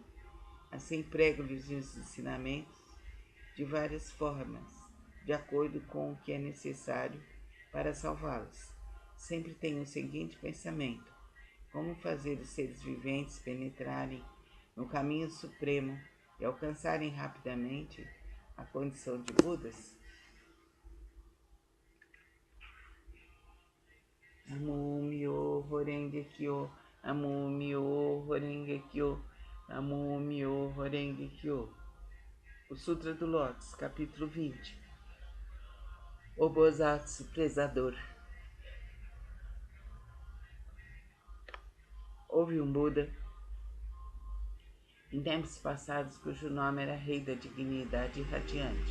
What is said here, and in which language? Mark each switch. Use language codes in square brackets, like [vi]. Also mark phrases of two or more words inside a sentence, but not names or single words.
[pt] Assim prego-lhes os ensinamentos de várias formas, de acordo com o que é necessário para salvá-los. Sempre tenho o seguinte pensamento: como fazer os seres viventes penetrarem no caminho supremo e alcançarem rapidamente a condição de Budas? [ja] Namyo Horenge Kyo, Namyo Horenge Kyo, Namyo Horenge Kyo. [pt] O Sutra do Lótus, capítulo 20. O Bosatsu Prezador. Houve um Buda em tempos passados cujo nome era Rei da Dignidade Radiante.